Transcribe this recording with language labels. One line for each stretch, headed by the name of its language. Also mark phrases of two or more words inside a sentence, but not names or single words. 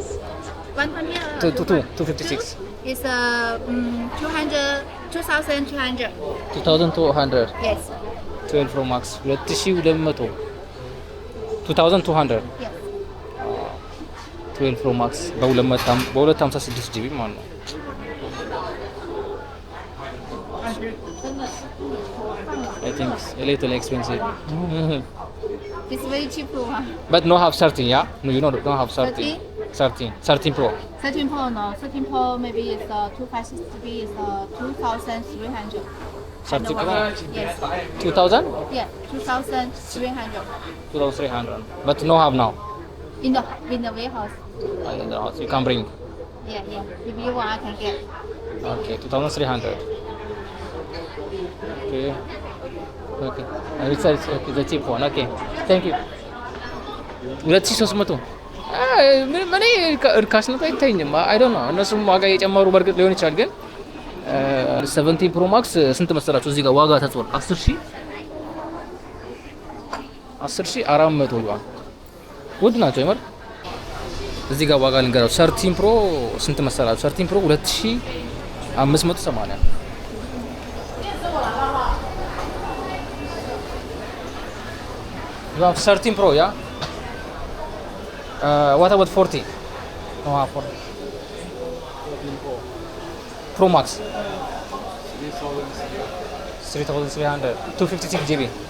English: 120 256. It's 200, 2,200. 2,200. Yes. 12 Pro Max. 2,200. 2,200. Yes. 12 Pro Max
Amharic: በ256 ጂቢ ማለት ነው።
English: I think it's a little expensive. It's very cheap one. But no have 13, yeah? No, you know, don't have 13. 13 Pro. 13 Pro no. 13 Pro maybe it's 256 GB is 2,300. 13 Pro? Yes. 2,000? Yeah, 2,300. 2,300. But no have now. In the warehouse. In the house. You can bring. Yeah. If you want, I can get. Okay, 2,300. Okay. Okay. It's okay, the cheap one. Okay. Thank you. 2,300.
Amharic: እኔ እርካሽነቱ አይታይኝም።
English: I don't know
Amharic: እነሱም ዋጋ የጨመሩ በርግጥ ሊሆን ይችላል። ግን 17 ፕሮ ማክስ ስንት መሰላችሁ? እዚህ ጋር ዋጋ ተጽፏል 10,400 ዩዋን ውድ ናቸው ይመር። እዚህ ጋር ዋጋ ልንገራችሁ። 13 ፕሮ ስንት መሰላችሁ?
English: 13 ፕሮ 2,580 You have 13 Pro, yeah? What about 40? No, 40. Pro Max. 3,300. 256 GB.